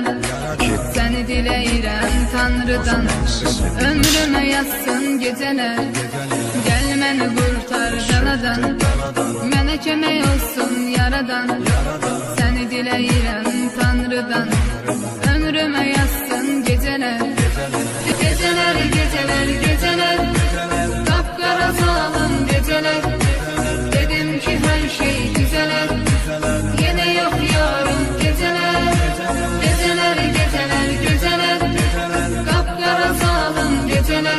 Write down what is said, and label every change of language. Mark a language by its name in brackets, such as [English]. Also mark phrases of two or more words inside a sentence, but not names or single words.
[Azerbaijani] Səni diləyirəm Tanrıdan, ömrümə yazsın gecələr. Gel məni qurtar bəladan, mənə kömək olsun yaradan. Səni diləyirəm Tanrıdan, ömrümə yazsın gecələr. [Turkish] Geceler, geceler, geceler. Kapkara zalim geceler. Dedim ki her şey güzeler. Yine yok yarın geceler. Geceler, geceler, geceler. Kapkara zalim geceler.